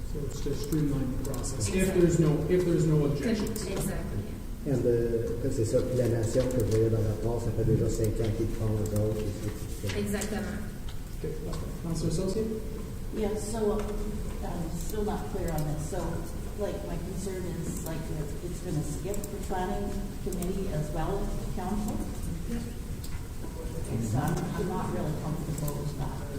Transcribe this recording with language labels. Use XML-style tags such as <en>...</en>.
<en>So it's to streamline the process. Exactly. If there's no objections. Exactly.</en> <fr>C'est ça, puis la nation que je voyais dans le rapport, ça fait déjà 5 ans qu'ils font eux autres. Exactement.</fr> <en>Okay, Councilor Associate? Yeah, so I'm still not clear on this. So, like, my concern is like if it's going to skip the planning committee as well as the council. So I'm not really comfortable with that.</en>